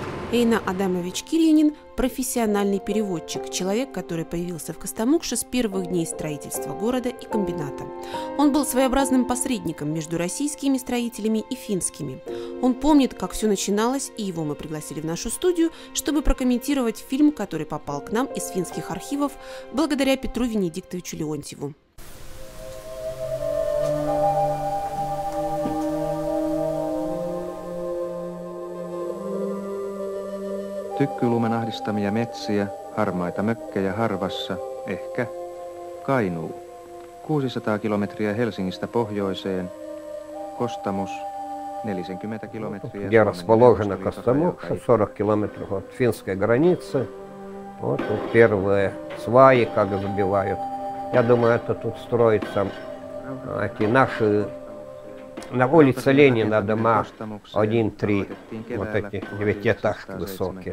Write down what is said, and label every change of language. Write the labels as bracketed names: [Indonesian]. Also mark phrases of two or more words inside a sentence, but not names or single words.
[Russian] Эйна Адамович Кирьянин – профессиональный переводчик, человек, который появился в Костомукше с первых дней строительства города и комбината. Он был своеобразным посредником между российскими строителями и финскими. Он помнит, как все начиналось, и его мы пригласили в нашу студию, чтобы прокомментировать фильм, который попал к нам из финских архивов благодаря Петру Венедиктовичу Леонтьеву. [Finnish] Tykkylumen ahdistamia metsiä, harmaita mökkejä harvassa, ehkä Kainuu. 600 kilometriä Helsingistä pohjoiseen, Kostamus 40 kilometriä. [Russian] Где расположена Костомукша, 40 километров от финской границы. Вот тут первые сваи, как забивают. Я думаю, это тут строятся эти наши, на улице Ленина дома 1-3, вот эти девятиэтажки высокие.